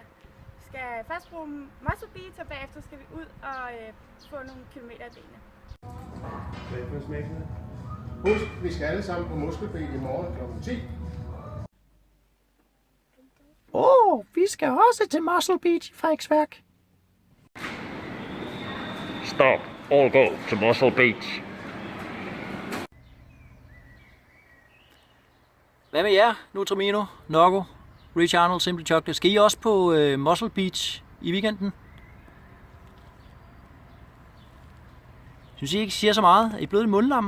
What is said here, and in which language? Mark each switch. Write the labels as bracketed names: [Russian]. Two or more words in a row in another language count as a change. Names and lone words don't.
[Danish] Vi skal først bruge Muscle Beach, og bagefter skal vi ud og få nogle kilometer af benene. Husk, vi skal alle sammen på Muskelben i morgen kl. 10. Vi skal også til Muscle Beach i Frederiksværk. [English] Stop. All go to Muscle Beach. [Danish] Hvad med jer, Nutrimino, Nokko, Rich Arnold, Simple Chocolate? Skal I også på Muscle Beach i weekenden? Synes I ikke, I siger så meget? Er I blevet lidt mundlamme?